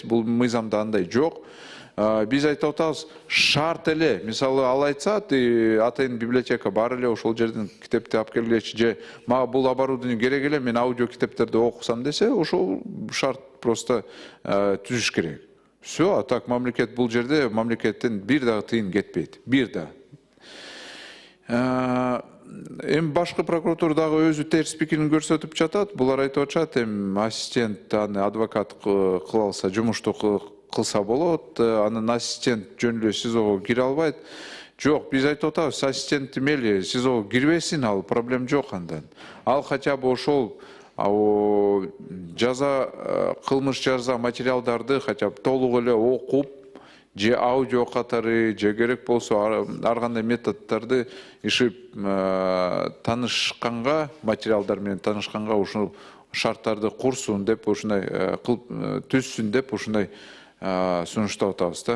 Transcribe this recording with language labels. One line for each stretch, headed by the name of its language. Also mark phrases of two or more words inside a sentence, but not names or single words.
Kyrgyz: Бул мыйзамда андай жок. Биз айтып атабыз, шарт эле, мисалы ал айтса, атайын библиотека бар эле, ошол жерден китепти алып келгилечи, же мага бул оборудование керек эле, мен аудио китептерди окусам десе, ошол шарт просто түзүш керек. Все, а так мамлекет бул жерде, мамлекеттен бир дагы тыйын кетпейт. Бир да. Эми башкы прокуратура дагы өзү терс пикирин көрсөтүп жатат. Булар айтып атышат, эми ассистент аны адвокат кыла алса, жумушту кыла кылса болот, анын ассистент жөн эле СИЗОго кире албайт. Жок, биз айтып атабыз, ассистент мели СИЗОго кирбесин, ал проблем жок андан. Ал
Russian: хотя бы
Kyrgyz: ошол жаза, кылмыш жаза материалдарды
Russian: хотя бы
Kyrgyz: толук эле окуп, же аудио катары, же керек болсо ар кандай методдорду ишип таанышканга, материалдар менен таанышканга ушул шарттарды курсун деп, ушундай түзсүн деп, ушундай сунуштап атабыз да.